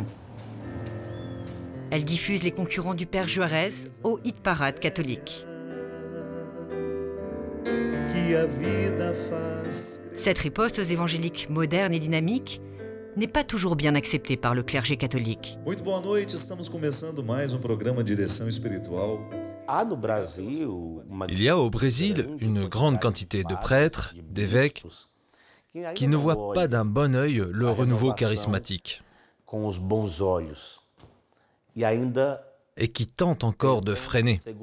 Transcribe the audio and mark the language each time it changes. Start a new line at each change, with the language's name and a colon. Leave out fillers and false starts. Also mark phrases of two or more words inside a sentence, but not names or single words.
French: Elle diffuse les concurrents du Père Juarez au hit parade catholique. Cette riposte aux évangéliques modernes et dynamiques n'est pas toujours bien accepté par le clergé catholique.
Portuguese: Muito boa noite, estamos começando mais programa Direção Espiritual.
French: Il y a au Brésil une grande quantité de prêtres, d'évêques, qui ne voient pas d'un bon œil le renouveau charismatique et qui tentent encore de freiner.